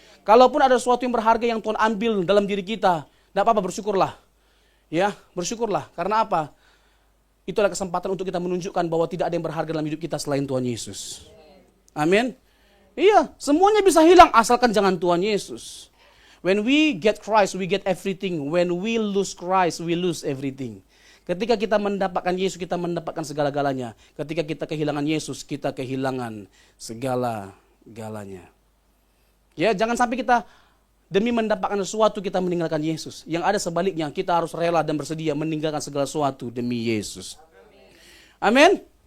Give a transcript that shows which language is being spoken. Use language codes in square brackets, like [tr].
[id] Kalaupun ada sesuatu yang berharga yang Tuhan ambil dalam diri kita, tidak apa-apa, bersyukurlah. Ya, bersyukurlah. Karena apa? Itulah kesempatan untuk kita menunjukkan bahwa tidak ada yang berharga dalam hidup kita selain Tuhan Yesus. Amin. Iya, semuanya bisa hilang asalkan jangan Tuhan Yesus. [en] When we get Christ, we get everything. When we lose Christ, we lose everything. [id] Ketika kita mendapatkan Yesus, kita mendapatkan segala-galanya. Ketika kita kehilangan Yesus, kita kehilangan segala-galanya. Ya, jangan sampai kita demi mendapatkan sesuatu kita meninggalkan Yesus. Yang ada sebaliknya, kita harus rela dan bersedia meninggalkan segala sesuatu demi Yesus. Amin.